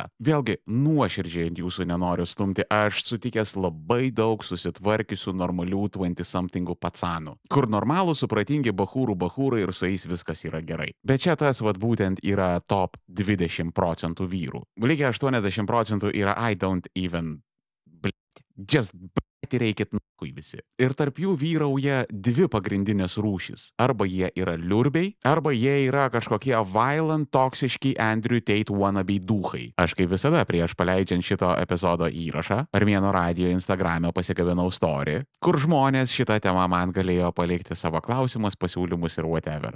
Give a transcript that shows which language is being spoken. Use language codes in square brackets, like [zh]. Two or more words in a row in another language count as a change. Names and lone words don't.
[lt] Vėlgi, nuoširdžiai ant jūsų nenoriu stumti, aš sutikęs labai daug susitvarkysiu normalių 20-somethingų pacanų, kur normalų supratingi bachūrai ir su jais viskas yra gerai. Bet čia tas būtent yra top 20% vyrų. Lygiai 80% yra [en] I don't even, just [lt] reikit nakui visi. Ir tarp jų vyrauja dvi pagrindinės rūšys. Arba jie yra liurbiai, arba jie yra kažkokie violent, toksiški Andrew Tate wannabe duhai. Aš kaip visada prieš paleidžiant šito epizodo įrašą Armėno radio Instagrame pasikabinau story, kur žmonės šitą temą man galėjo palikti savo klausimus, pasiūlymus ir whatever.